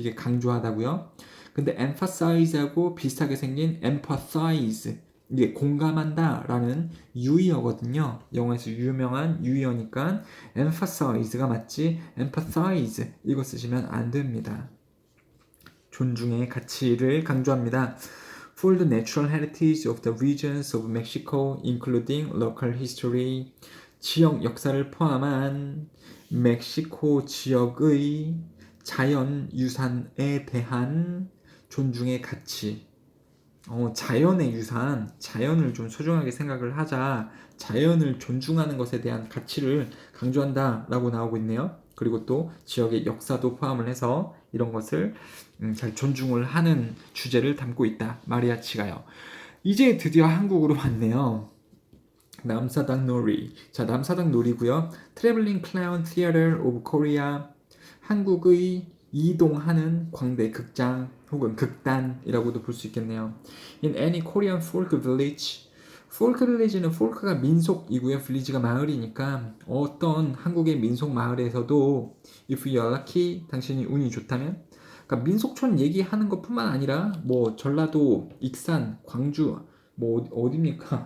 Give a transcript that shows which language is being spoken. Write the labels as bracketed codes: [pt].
[ko] 이게 강조하다고요. 근데 emphasize하고 비슷하게 생긴 empathize 이게 공감한다 라는 유의어거든요. 영어에서 유명한 유의어니까 emphasize가 맞지 empathize 이거 쓰시면 안 됩니다. 존중의 가치를 강조합니다. [en] For the natural heritage of the regions of Mexico, including local history, [ko] 지역 역사를 포함한 멕시코 지역의 자연 유산에 대한 존중의 가치. 자연의 유산, 자연을 좀 소중하게 생각을 하자, 자연을 존중하는 것에 대한 가치를 강조한다 라고 나오고 있네요. 그리고 또 지역의 역사도 포함을 해서 이런 것을 잘 존중을 하는 주제를 담고 있다. 마리아치가요. 이제 드디어 한국으로 왔네요. 남사당 놀이. 자, 남사당 놀이고요. Traveling Clown Theater of Korea. 한국의 이동하는 광대 극장 혹은 극단이라고도 볼 수 있겠네요. [en] In any Korean folk village. [ko] folk village는 folk가 민속이고요. village가 마을이니까 어떤 한국의 민속 마을에서도 [en] if you are lucky, [ko] 당신이 운이 좋다면 그러니까 민속촌 얘기하는 것뿐만 아니라 뭐 전라도, 익산, 광주 뭐 어디입니까?